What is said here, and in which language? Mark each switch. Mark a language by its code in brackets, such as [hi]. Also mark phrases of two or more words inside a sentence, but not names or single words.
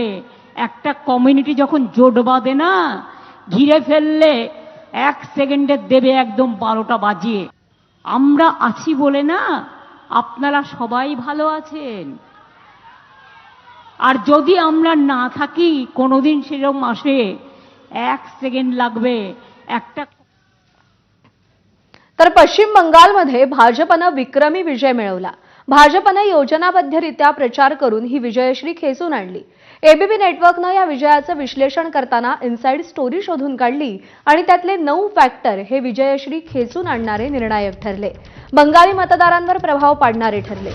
[bn] একটা কমিউনিটি যখন জোট বাঁধে না, ঘিরে ফেললে 1 সেকেন্ডে দেবে একদম 12টা বাজিয়ে। আমরা আছি বলে না আপনারা সবাই ভালো আছেন। আর যদি আমরা না থাকি কোনোদিন সেরকম আসে, 1 সেকেंड लागবে একটা। [mr] तर पश्चिम बंगालमध्ये भाजपनं विक्रमी विजय मिळवला। भाजपनं योजनाबद्धरित्या प्रचार करून ही विजयश्री खेचून आणली। एबीपी नेटवर्कनं या विजयाचं विश्लेषण करताना [en] inside story [mr] शोधून काढली आणि त्यातले 9 फॅक्टर हे विजयश्री खेचून आणणारे निर्णायक ठरले, बंगाली मतदारांवर प्रभाव पाडणारे ठरले।